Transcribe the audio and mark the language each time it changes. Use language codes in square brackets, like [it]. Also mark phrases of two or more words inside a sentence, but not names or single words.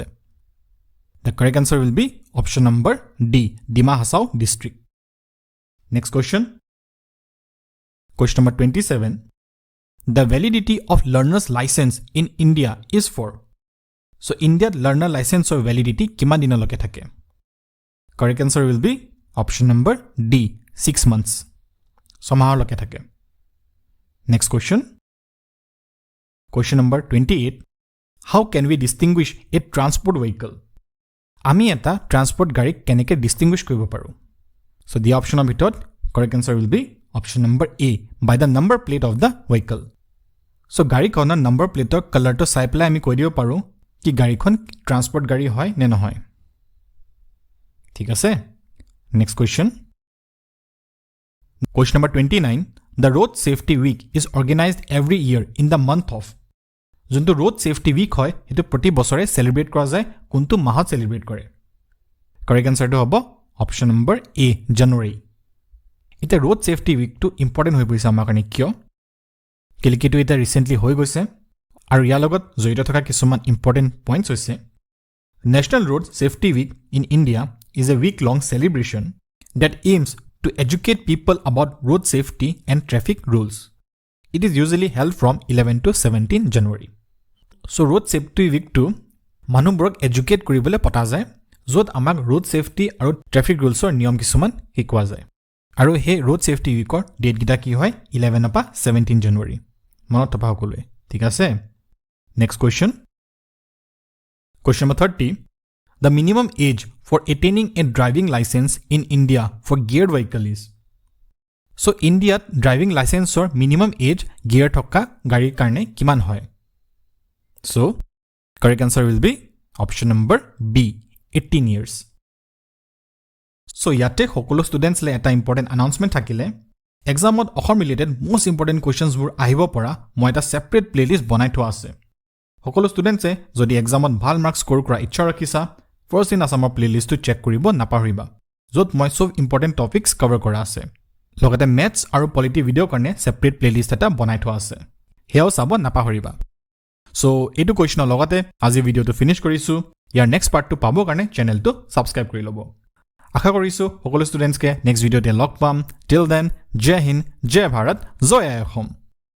[en] The correct answer will be option number D, Dima Hasao district. Next question. Question number 27. The validity of learner's license in India is for. So India learner license or validity [as] কিমান দিনলৈকে থাকে? [en] Correct answer will be option number D, 6 months. [as] ছমাহলৈকে থাকে [en] next question question number 28 how can we distinguish a transport vehicle [as] আমি এটা ট্ৰান্সপৰ্ট গাড়ীক কেনেকৈ ডিষ্টিংগুইছ কৰিব পাৰোঁ চ' [en] the options [as] ভিতৰত [en] correct answer will be option number A by the number plate of the vehicle [as] চ' গাড়ীখনৰ [en] number plate [as] কালাৰটো চাই পেলাই আমি কৈ দিব পাৰোঁ কি গাড়ীখন ট্ৰান্সপৰ্ট গাড়ী হয় নে নহয় ঠিক আছে [en] next question Question number 29. [as] The Road Safety Week is organized every year in the month of. যোনটো Road Safety Week হয় সেইটো প্ৰতি বছৰে সেলিব্ৰেট কৰা যায় কোনটো মাহত সেলিব্ৰেট কৰে [en] correct answer [as] হ'ব [en] option number A [as] জানুৱাৰী এটা Road Safety Week টো ইম্পৰ্টেন্ট হৈ পৰিছে আমাৰ কাৰণে কিয় কেলেকিটো এটা ৰিসেন্টলি হৈ গৈছে আৰু ইয়াৰ লগত জড়িত থকা কিছুমান [en] important points [as] হৈছে [en] National Road Safety Week in India is a week-long celebration that aims to educate people about road safety and traffic rules. It is usually held from 11 to 17 January. [as] So road safety week to মানুহবোৰক এডুকেট কৰিবলৈ পতা যায় য'ত আমাক road safety আৰু [en] traffic rules [as] ৰ নিয়ম কিছুমান শিকোৱা যায় আৰু সেই road safety weekৰ ডেট গিটা কি হয় 11 পৰা 17 জানুৱাৰী মনত থকা সকলোৱে ঠিক আছে [en] next question question number 30 The minimum age for attaining a driving license in India for geared vehicle is. So India driving license or minimum age gear [as] থকা গাড়ীৰ কাৰণে কিমান হয়? [en] So correct answer will be option number B, 18 years. [as] So ইয়াতে সকলো students লে এটা [en] important announcement [as] থাকিলে examত অসম related [en] most important questions [as] বোৰ আহিব পৰা মই এটা [en] separate playlist [as] বনাই থোৱা আছে। সকলো students যদি examত ভাল [en] marks score [as] কৰা ইচ্ছা ৰাখিছা First in Assam playlist [en] to check [as] কৰিব নাপাহৰিবা য'ত মই সব [en] important topics cover [as] কৰা আছে লগতে maths আৰু polity video কাৰণে [en] separate playlist [as] এটা বনাই থোৱা আছে হেয়াও চাব নাপাহৰিবা so এইটো কোৱেশ্চনৰ লগতে আজি ভিডিওটো ফিনিশ কৰিছো ইয়াৰ [en] next part [as] পাবৰ কাৰণে চেনেলটো সাবস্ক্ৰাইব কৰি ল'ব আশা কৰিছো সকলো ষ্টুডেন্টছকে [en] next video [as] লগ পাম [en] till then [as] জয় হিন্দ জয় ভাৰত জয় অসম